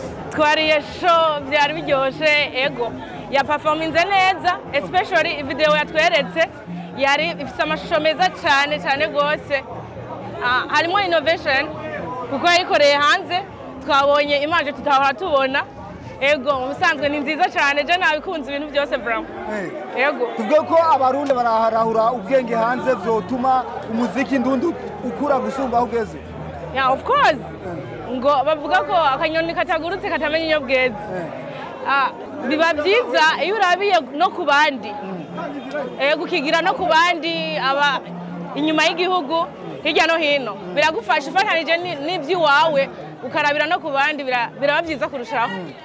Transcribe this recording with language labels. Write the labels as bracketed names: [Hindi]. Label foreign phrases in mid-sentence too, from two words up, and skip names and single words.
[Rundi] twariye show byari biryoshe ego ya performance neza especially video yatweretse yari ifite amashusho meza cyane gose harimo innovation kuko yayikoreye hanze twabonye image tutahora tubona ego musanzwe ni nziza cyane je nabikunze ibintu byose bro ego tuvuge ko abarundi baraharahura ubwenge hanze vyotuma umuziki ndundu ukura gusumba ugeze [English] yeah of course [Rundi] ngo bavuga ko akanyoni katagurutse katamenya iyo bweze biba byiza iyo urabiye no ku bandi gukigira no ku bandi aba inyuma y'igihugu hirya no hino biragufasha ifatanije n'iby'iwawe ukarabira no ku bandi biraba byiza kurushaho